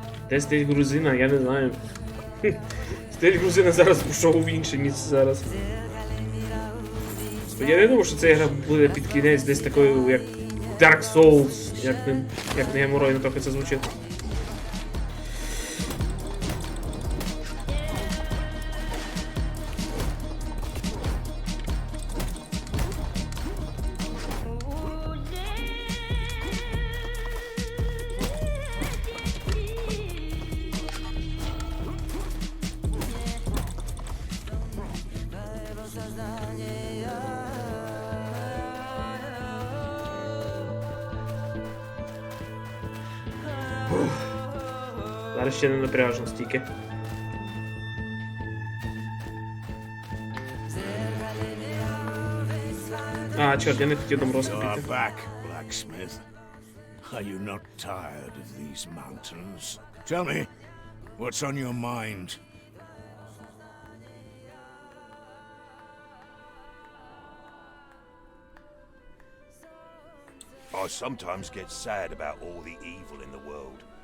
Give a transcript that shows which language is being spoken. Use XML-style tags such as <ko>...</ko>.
<uk>Де стиль грузина, я не знаю. Стиль грузина зараз пішов в інше місце зараз. Я не думав, що ця гра буде під кінець десь такою, як Dark Souls, як не геморойно трохи це звучить. Зараз ще не напряжно стільки. А, чорт, я не хотів там розкопити.</uk> <en>Back, blacksmith. Are you not tired of these mountains? Tell me, what's on your mind? I sometimes get sad about all the evil in the world.</en>